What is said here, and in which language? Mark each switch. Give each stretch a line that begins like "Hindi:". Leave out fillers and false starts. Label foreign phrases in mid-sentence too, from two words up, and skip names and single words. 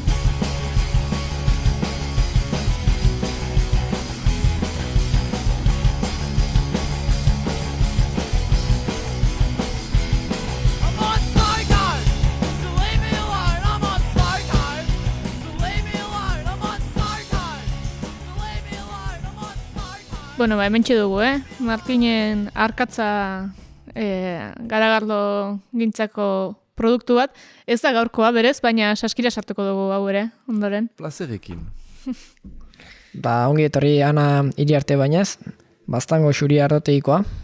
English: I'm on smoko, so leave me alone, I'm on smoko, so leave me alone, I'm on smoko, so leave me alone, I'm on smoko.
Basque: Bueno, hementxe dugu, Martinen arkatza garagardo gintzako produktu bat. Ez da gaurkoa berez, baina saskira sartuko dugu hau ere, ondoren. Plazerekin. Ongi etorri Ana Iriarte bainez, Baztango xuri ardoteikoa.